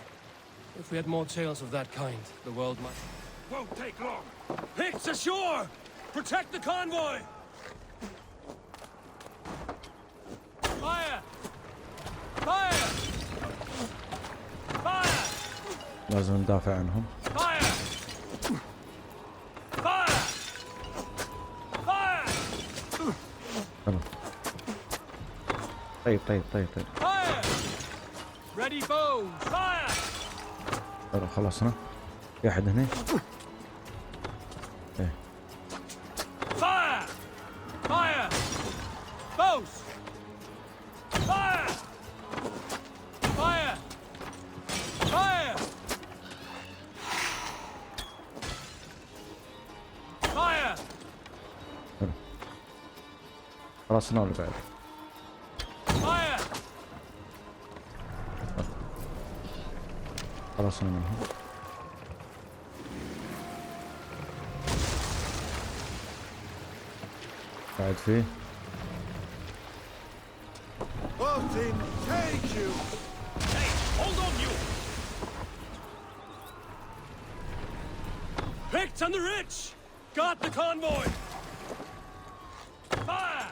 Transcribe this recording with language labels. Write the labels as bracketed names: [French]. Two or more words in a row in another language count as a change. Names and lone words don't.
[English] If we had more tales of that kind, the world might... Won't take long. Picts ashore! Protect the convoy! Fire! Fire! Fire! [Arabic] لازم ندافع عنهم. [English] Fire! Fire! Fire! [Arabic] حلو. طيب. [English] Fire! Ready bows! Fire! [Arabic] حلو خلصنا. في أحد هنا؟ إيه. [English] Fire! Fire! Bows! Fire! Fire! Fire! Fire! [Arabic] حلو. خلصنا ولا بعد؟ [English] Fire! [Arabic] خلصنا منهم. بعد فيه. [English] Martin, take you! Hey, hold on, you! Picked on the rich! Got the convoy! Fire!